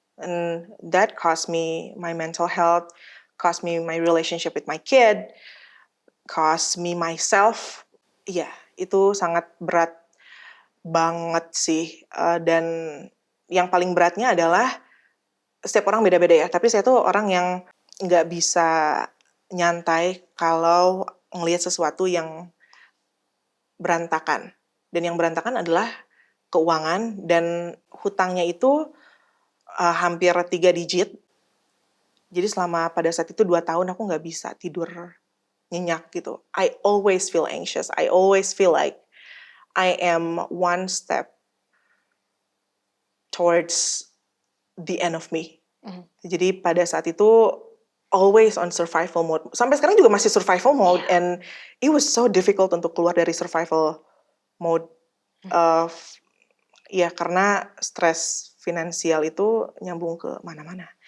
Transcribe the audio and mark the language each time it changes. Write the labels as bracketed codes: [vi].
[en] And that cost me my mental health, cost me my relationship with my kid, cost me myself. [id] Iya, itu sangat berat banget sih. Dan yang paling beratnya adalah setiap orang beda-beda ya, tapi saya tuh orang yang nggak bisa nyantai kalau ngelihat sesuatu yang berantakan. Dan yang berantakan adalah keuangan dan hutangnya itu hampir 3 digit. Jadi selama pada saat itu 2 tahun aku nggak bisa tidur nyenyak gitu. [en] I always feel anxious. I always feel like I am one step towards the end of me. Mhm. [id] Jadi pada saat itu [en] always on survival mode. [id] Sampai sekarang juga masih [en] survival mode, and it was so difficult [id] untuk keluar dari [en] survival mode. [id] Uh, ya karena stres finansial itu nyambung ke mana-mana.